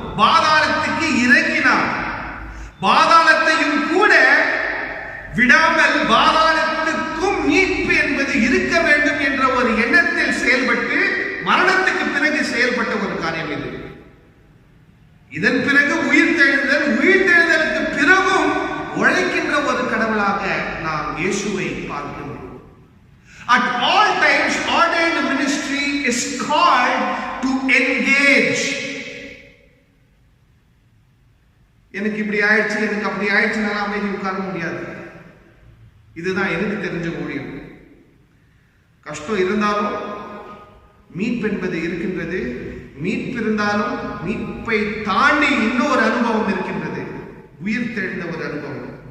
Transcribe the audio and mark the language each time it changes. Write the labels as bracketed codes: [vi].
[ta] பாதாளத்துக்கு இறங்கினார். பாதாளத்தையும் கூட விடாமல் பாதாளத்துக்கும் மீட்பு என்பது இருக்க வேண்டும் என்ற ஒரு எண்ணத்தில் செயல்பட்டு மரணத்துக்கு பிறகு செயல்பட்ட ஒரு காரியம் இது. இதன் பிறகு உயிர்த்தெழுதல், உயிர்த்தெழுதலுக்கு பிறகும் உழைக்கின்ற ஒரு கடவுளாக நாம் இயேசுவை பார்க்கிறோம். [en] At all times, ordained ministry is called to engage. [ta] எனக்கு இப்படி ஆயிடுச்சு, எனக்கு அப்படி ஆயிடுச்சுனால அமைதி உட்கார முடியாது. இதுதான் எனக்கு தெரிஞ்ச ஊழியம். கஷ்டம் இருந்தாலும் மீட்பு என்பது இருக்கின்றது. மீட்பு இருந்தாலும் மீட்பை தாண்டி இன்னொரு அனுபவம் இருக்கின்றது, உயிர்த்தெழுந்த ஒரு அனுபவம்.